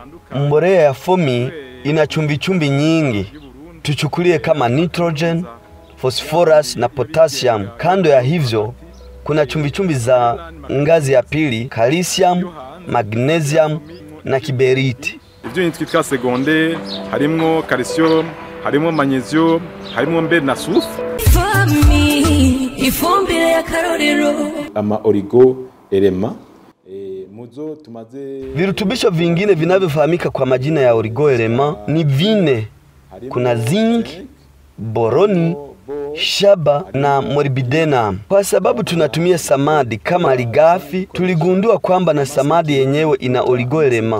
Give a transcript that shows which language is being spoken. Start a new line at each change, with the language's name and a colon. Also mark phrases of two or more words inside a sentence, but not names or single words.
Swahili: Mbolea ya fomi ina chumbi nyingi. Tuchukulie kama nitrogen, phosphorus na potassium. Kando ya hivyo kuna chumbi za ngazi ya pili, calcium, magnesium na kiberiti.
Rundi: Ibyo twitwa seconde harimo calcium, harimo magnesium, harimo mbe na sulfur. Fomi ifumbire ya karorero. Ama origo elema.
Swahili: Virutubisho vingine vinavyofahamika kwa majina ya origo elema ni vine. Kuna zinc, boroni, shaba na molybdenum. Kwa sababu tunatumia samadi kama malighafi, tuligundua kwamba na samadi yenyewe ina oligoelema.